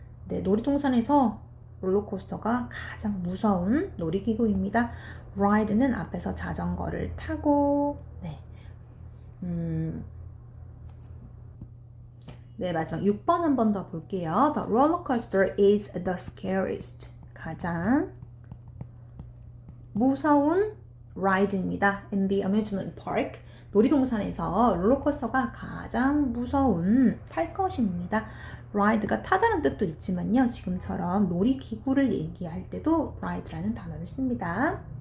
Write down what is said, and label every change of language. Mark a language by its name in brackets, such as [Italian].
[Korean] 네, 놀이동산에서 롤러코스터가 가장 무서운 놀이기구입니다. ride는 앞에서 자전거를 타고, 네, 마지막 6번 한 번 더 볼게요. [English] The roller coaster is the scariest. [Korean] 가장 무서운 ride입니다. [English] In the amusement park. [Korean] 놀이동산에서 롤러코스터가 가장 무서운 탈 것입니다. ride가 타다는 뜻도 있지만요. 지금처럼 놀이기구를 얘기할 때도 ride라는 단어를 씁니다.